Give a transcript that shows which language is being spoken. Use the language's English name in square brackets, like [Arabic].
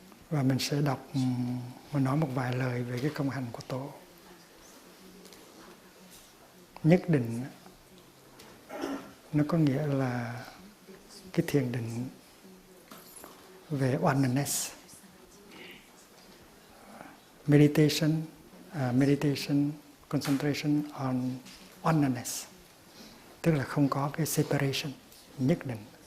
[Vietnamese] Và mình sẽ nói một vài lời về cái công hành của tổ. Nhất định nó có nghĩa là cái thiền định về oneness. [English] Meditation, concentration on oneness. [Vietnamese] Tức là không có cái separation, nhất định.